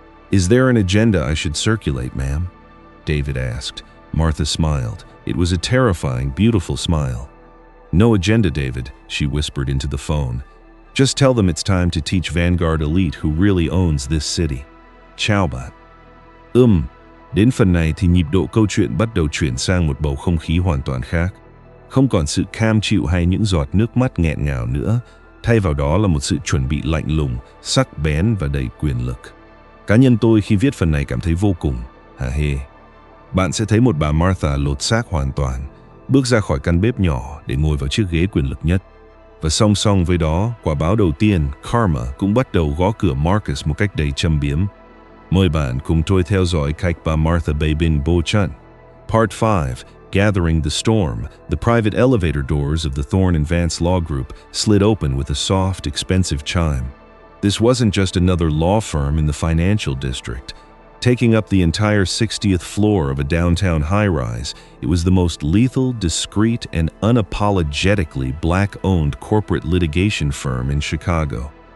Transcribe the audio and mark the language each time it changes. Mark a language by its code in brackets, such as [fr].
[en] "Is there an agenda I should circulate, ma'am?" David asked. Martha smiled. It was a terrifying, beautiful smile. "No agenda, David," she whispered into the phone. "Just tell them it's time to teach Vanguard Elite who really owns this city. [vi] Chào bạn." Đến phần này thì nhịp độ câu chuyện bắt đầu chuyển sang một bầu không khí hoàn toàn khác. Không còn sự cam chịu hay những giọt nước mắt nghẹn ngào nữa, thay vào đó là một sự chuẩn bị lạnh lùng, sắc bén và đầy quyền lực. Cá nhân tôi khi viết phần này cảm thấy vô cùng hả hê. Bạn sẽ thấy một bà Martha lột xác hoàn toàn, bước ra khỏi căn bếp nhỏ để ngồi vào chiếc ghế quyền lực nhất. Và song song với đó, quả báo đầu tiên, Karma, cũng bắt đầu gõ cửa Marcus một cách đầy châm biếm. Mời bạn cùng tôi theo dõi cách bà Martha bày bình bố trận. [en] Part 5, Gathering the Storm. The private elevator doors of the Thorne and Vance Law Group slid open with a soft, expensive chime. This wasn't just another law firm in the financial district. Taking up the entire 60th floor of a downtown high-rise, it was the most lethal, discreet, and unapologetically black-owned corporate litigation firm in Chicago.